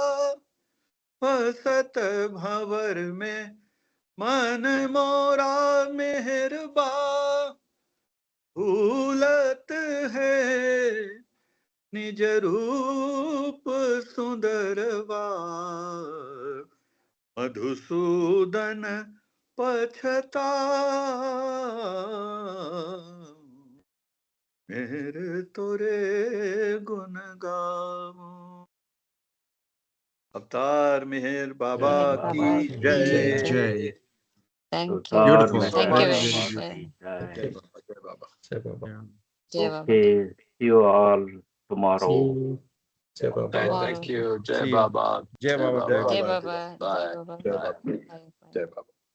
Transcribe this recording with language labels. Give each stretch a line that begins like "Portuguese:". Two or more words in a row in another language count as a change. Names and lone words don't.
Hindi: फसत भंवर में मन मोरा मेहरबा, भूलत है निज रूप सुंदरवा, मधुसूदन पछता, मेहर तोरे गुण गाऊं। अवतार मेहर बाबा मेहर की बाबा की जय। Jai.
English: Thank you. Avatар Beautiful. Thank you Bye. Very, very very much. beautiful.
Hindi: Jai जय बाबा, जय बाबा. जय बाबा.
English: Yeah.
Hindi: जय बाबा.
English: Okay, see you all See tomorrow.
Hindi: you. जय बाबा.
English: Tomorrow. Thank you. Jai See you. Baba.
Hindi: जय बाबा. Jai Jai Baba. बाबा। जय
English: Bye.
Hindi: Baba. Jai
English: Bye.
Hindi: Baba.
English: Bye. Bye.
Hindi: जय बाबा.